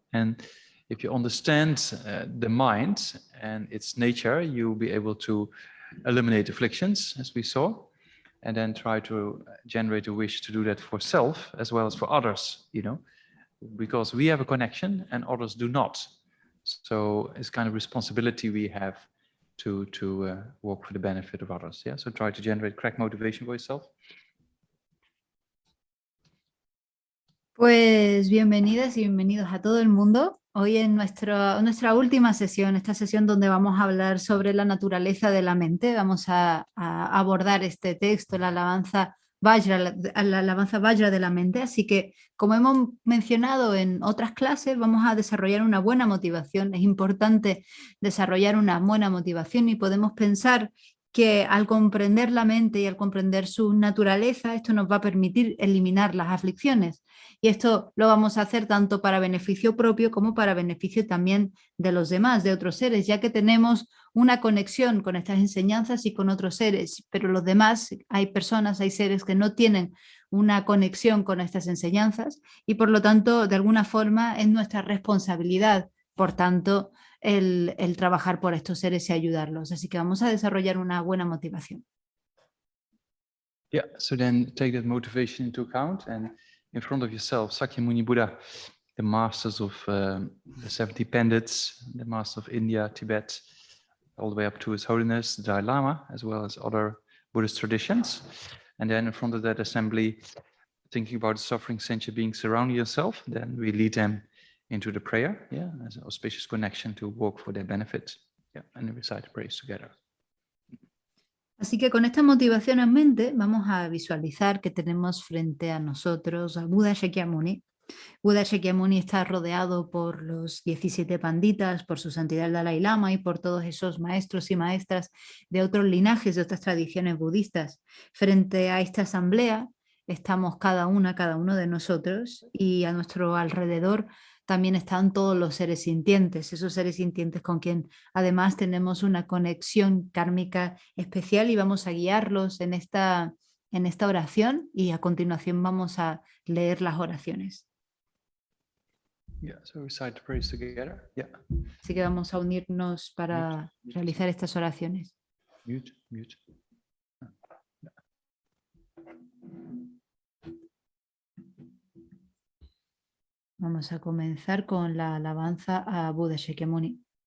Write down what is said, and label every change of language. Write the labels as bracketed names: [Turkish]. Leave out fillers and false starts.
[English] And if you understand the mind and its nature, you'll be able to eliminate afflictions, as we saw, and then try to generate a wish to do that for self as well as for others, you know, because we have a connection and others do not. So it's kind of responsibility we have to work for the benefit of others. Yeah. So try to generate correct motivation for yourself. [Spanish] Pues bienvenidas y bienvenidos a todo el mundo. Hoy en nuestra última sesión, esta sesión donde vamos a hablar sobre la naturaleza de la mente, vamos a abordar este texto, la alabanza Vajra de la mente. Así que, como hemos mencionado en otras clases, vamos a desarrollar una buena motivación. Es importante desarrollar una buena motivación y podemos pensar que al comprender la mente y al comprender su naturaleza, esto nos va a permitir eliminar las aflicciones. Y esto lo vamos a hacer tanto para beneficio propio como para beneficio también de los demás, de otros seres, ya que tenemos una conexión con estas enseñanzas y con otros seres, pero los demás, hay personas, hay seres que no tienen una conexión con estas enseñanzas y por lo tanto, de alguna forma, es nuestra responsabilidad, por tanto, el trabajar por estos seres y ayudarlos. Así que vamos a desarrollar una buena motivación. [English] Yeah, so then take that motivation into account and in front of yourself, Sakyamuni Buddha, the masters of the 70 Pandits, the master of India, Tibet, all the way up to His Holiness, the Dalai Lama, as well as other Buddhist traditions. And then in front of that assembly, thinking about the suffering sentient beings surrounding yourself, then we lead them into the prayer, yeah, as an auspicious connection to work for their benefit, yeah, and then recite the prayers together. [Spanish] Así que con esta motivación en mente vamos a visualizar que tenemos frente a nosotros a Buda Shakyamuni. Buda Shakyamuni está rodeado por los 17 panditas, por su santidad el Dalai Lama y por todos esos maestros y maestras de otros linajes, de otras tradiciones budistas. Frente a esta asamblea estamos cada uno de nosotros y a nuestro alrededor también están todos los seres sintientes, esos seres sintientes con quien además tenemos una conexión kármica especial y vamos a guiarlos en esta oración y a continuación vamos a leer las oraciones. [English] Yeah, so recite the prayers together. Yeah. [Spanish] Así que vamos a unirnos para realizar estas oraciones. [English] Mute, mute. [Spanish] Vamos a comenzar con la alabanza a Buda Shakyamuni.